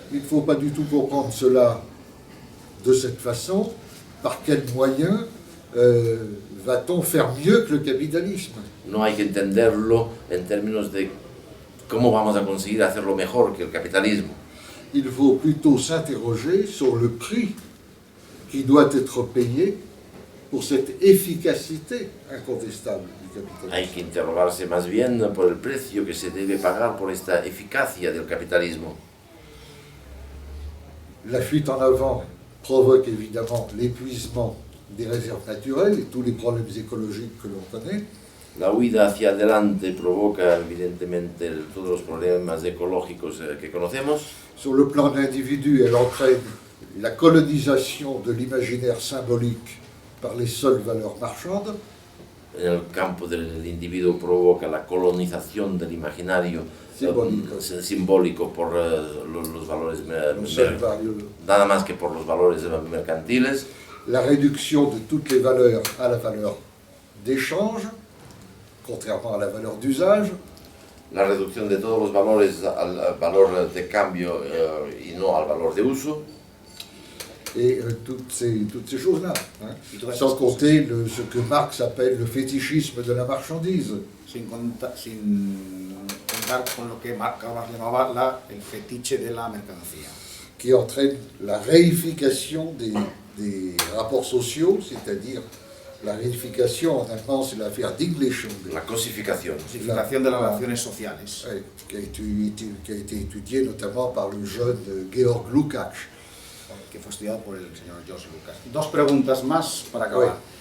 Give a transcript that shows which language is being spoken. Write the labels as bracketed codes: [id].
[fr] il ne faut pas du tout comprendre cela de cette façon. Par quels moyens va-t-on faire mieux que le capitalisme? [es] no hay que entenderlo en términos de cómo vamos a conseguir hacerlo mejor que el capitalismo. [fr] Il faut plutôt s'interroger sur le prix qui doit être payé pour cette efficacité incontestable du capitalisme. [es] Hay que interrogarse más bien por el precio que se debe pagar por esta eficacia del capitalismo. [fr] La fuite en avant provoque évidemment l'épuisement des réserves naturelles et tous les problèmes écologiques que l'on connaît. [es] La huida hacia adelante provoca evidentemente todos los problemas ecológicos que conocemos. [fr] Sur le plan de l'individu, elle entraîne la colonisation de l'imaginaire symbolique par les seules valeurs marchandes. [es] En el campo del individuo provoca la colonización del imaginario simbólico por los valores nada más que por los valores mercantiles. [fr] La réduction de toutes les valeurs à la valeur d'échange, contrairement à la valeur d'usage. [es] La reducción de todos los valores al valor de cambio y no al valor de uso. [fr] Et toutes ces choses-là. Sans compter ce que Marx appelle le fétichisme de la marchandise. [es] Sin contar con lo que Marx llamaba el fetiche de la mercancía. [fr] Qui entraîne la réification des rapports sociaux, c'est-à-dire la réification en allemand, c'est l'affaire d'English. [es] La cosificación. Cosificación de las relaciones sociales. [fr] Qui a été étudiée notamment par le jeune Georg Lukács. [es] Que fue estudiado por el señor George Lucas. Dos preguntas más para acabar.